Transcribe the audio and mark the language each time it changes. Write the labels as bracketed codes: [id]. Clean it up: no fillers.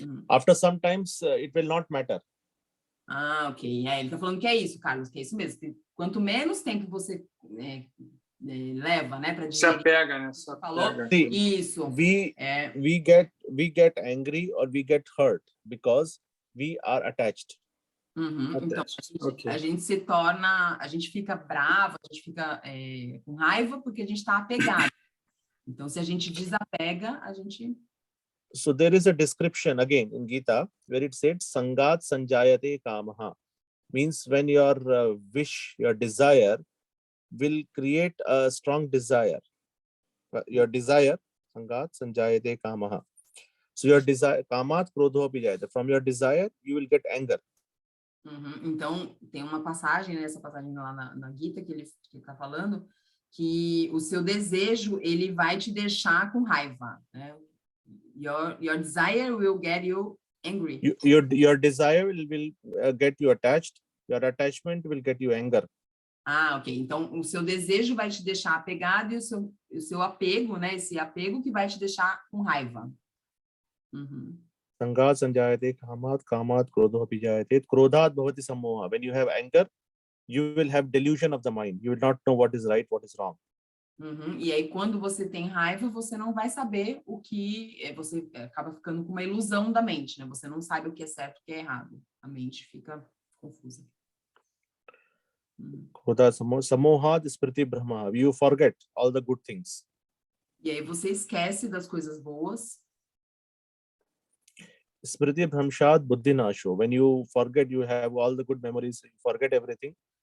[en] After some times, it will not matter. Ok. [pt] Ele está falando que é isso, Carlos, que é isso mesmo. Que quanto menos tempo você leva, né, para se apega, né? Se apega. Isso. [en] We get angry or we get hurt because we are attached. [pt] Então, a gente se torna, a gente fica bravo, a gente fica com raiva porque a gente está apegado. Então, se a gente desapega, a gente... [en] So there is a description again in Gita where it said [sa] Sangat Sanjayate Kamaha. [en] Means when your wish, your desire will create a strong desire. Your desire, [sa] Sangat Sanjayate Kamaha. [en] So your desire, [sa] Kamat Krodho Abhijayate. [en] From your desire, you will get anger. [pt] Então, tem uma passagem, né, essa passagem lá na Gita que ele está falando, que o seu desejo, ele vai te deixar com raiva, né? [en] Your desire will get you angry. Your desire will get you attached. Your attachment will get you anger. Ok. [pt] Então, o seu desejo vai te deixar apegado e o seu apego, né? Esse apego que vai te deixar com raiva. [sa] Sangat sanjayate kamat, kamat krodho abhijayate, krodhat bhavati sammoha. [en] When you have anger, you will have delusion of the mind. You will not know what is right, what is wrong. [pt] E aí, quando você tem raiva, você não vai saber o que... Você acaba ficando com uma ilusão da mente, né? Você não sabe o que é certo e o que é errado. A mente fica confusa. [sa] Krodhat sammohat smriti brahma. [en] You forget all the good things. [pt] E aí, você esquece das coisas boas. [sa] Smriti bhramshat buddhi nasho. [en] When you forget, you have all the good memories, you forget everything.